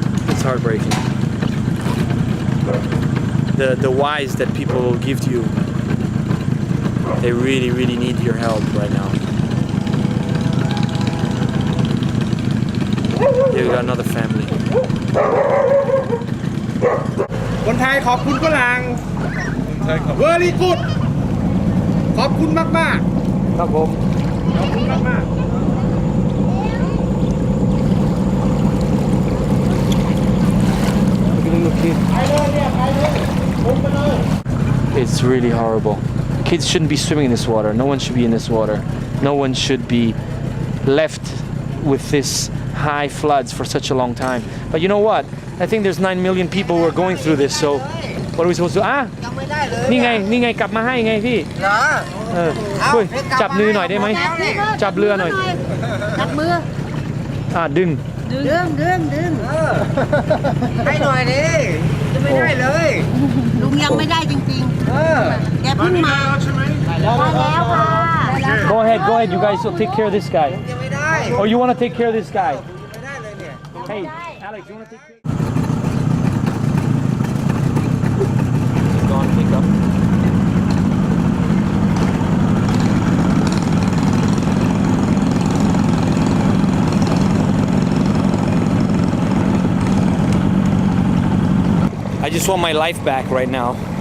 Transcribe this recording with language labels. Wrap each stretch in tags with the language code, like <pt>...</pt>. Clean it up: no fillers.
<en>It's heartbreaking. The whys that people give to you, they really, really need your help right now. Here we got another family.</en> <th>คนไทยขอบคุณฝรั่ง</th> <en>Very good</en> <th>ขอบคุณมากๆ ครับผม ขอบคุณมากๆ</th> <en>It's really horrible. Kids shouldn't be swimming in this water. No one should be in this water. No one should be left with this high floods for such a long time. But you know what? I think there's 9 million people who are going through this. So what are we supposed to do?</en> <th>นี่ไงกลับมาให้ไงพี่คุยจับมือหน่อยได้ไหมจับเรือหน่อย จับมือ ดึง ให้หน่อยดิจะไม่ได้เลย ลุงยังไม่ได้จริงๆแกเพิ่งมาได้แล้วค่ะ</th> <en>Go ahead you guys so take care of this guy</en> <th>ยังไม่ได้</th> <en>or you want to take care of this guy</en> <th>ไม่ได้เลยเนี่ย</th> <en>Hey Alex you want to take care Go on pick up I just want my life back right now.</en>